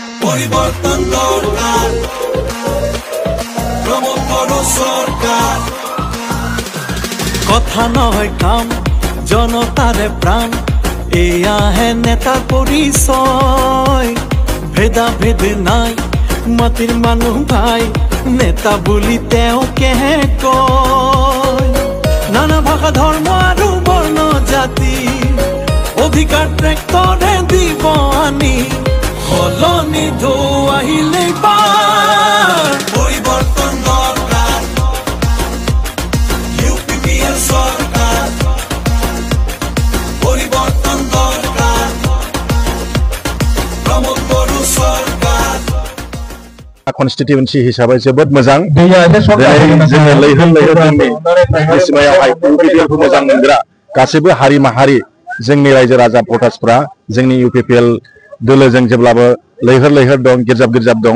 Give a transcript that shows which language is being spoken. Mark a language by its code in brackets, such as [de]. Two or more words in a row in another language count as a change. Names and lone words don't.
[as] পরিবর্তন দরকার, প্রমোদ করো সরকার। কথা নয় কাম, জনতারে প্রাণ, এয়া হে নেতা পরিচয়। ভেদা ভেদ নাই, মাটির মানুহ ভাই, নেতা বুলি তেওঁ কেহে কয়। নানা ভাষা ধৰ্ম আৰু বৰ্ণ জাতি, অধিকাৰ ট্ৰেক্টৰে দিব আনি, সলনি ঢৌ আহিলে বাৰ। পরিবর্তন দরকার, ইউপিপিএল সরকার। পরিবর্তন দরকার, প্রমোদ করো সরকার। [brx] कन्स्टिट्युएन्सि हिसाबै जोबोद मोजां। जोङो लैहोर लैहोर जोंनि सिमायावहाय इउपिपिएलखौ मोजां मोनग्रा गासैबो हारि माहारि जोंनि रायजो राजा भटार्सफ्रा जोंनि इउपिपिएल दोलोजों जेब्लाबो लैहोर लैहोर दं, गिर्जाब गिर्जाब दं।